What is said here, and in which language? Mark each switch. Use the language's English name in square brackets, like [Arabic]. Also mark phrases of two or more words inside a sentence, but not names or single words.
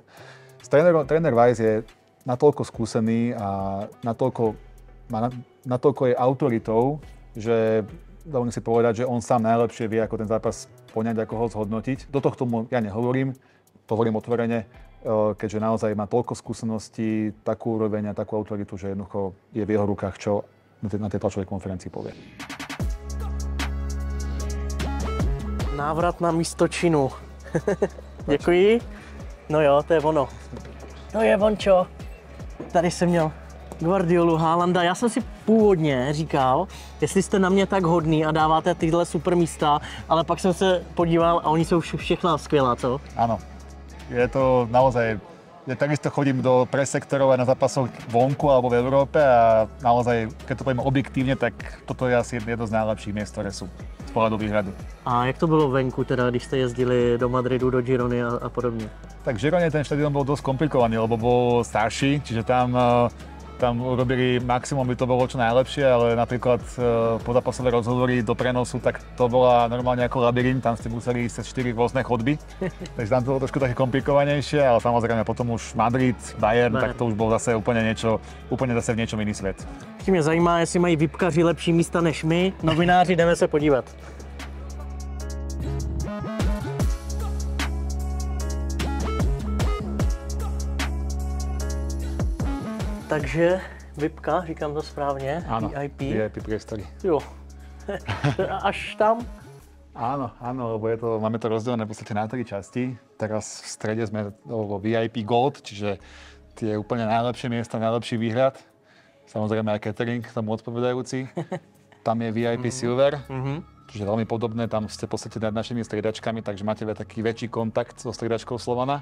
[Slovak] Tréner Weiss je natoľko skúsený a natoľko je autoritou, že dovolím si povedať, že on sám najlepšie vie, ako ten zápas poňať, ako ho zhodnotiť. Do tohto ja nehovorím, to hovorím otvorene, keďže naozaj má toľko skúseností, takú úroveň a takú autoritu, že jednoducho je v jeho rukách, čo na tej tlačovej konferencii povie. [Czech] Návrat na místo činu. Děkuji. No jo, to je ono. To je vončo. Tady jsem měl Guardiolu, Haalanda. Já jsem si původně říkal, jestli jste na mě tak hodný a dáváte tyhle super místa, ale pak jsem se podíval a oni jsou všechna skvělá, co? [Slovak] Áno. Je to naozaj... Ja takisto chodím do pressektorov aj na zápasoch vonku alebo v Európe a naozaj, keď to poviem objektívne, tak toto je asi jedno z najlepších miest, ktoré sú z pohľadu výhrady. [Czech] A jak to bylo venku, teda, když jste jezdili do Madridu, do Girony a podobne? [Slovak] Tak v Girone ten štadión bol dosť komplikovaný, lebo bol starší, čiže tam urobili maximum, by to bolo čo najlepšie, ale napríklad pozápasové rozhovory do prenosu, tak to bola normálne ako labyrint, tam ste museli ísť cez 4 rôzne chodby, takže tam to bolo trošku také komplikovanejšie, ale samozrejme potom už Madrid, Bayern, tak to už bol zase úplne zase v niečom iný svet. [Czech] Mě zajímá, jestli mají VIPkaři lepší místa než my, novináři, jdeme se podívat. Takže VIPka, říkám to správně, [Slovak] áno, VIP. VIP priestory. [Czech] Jo, až tam? [Slovak] Áno, lebo máme to rozdelené v podstate na 3 časti. Teraz v strede sme vo VIP Gold, čiže tie úplne najlepšie miesta, najlepší výhľad. Samozrejme aj catering, tomu odpovedajúci. tam je VIP Silver, čiže veľmi podobné, tam ste v podstate nad našimi striedačkami, takže máte taký väčší kontakt so striedačkou Slovana.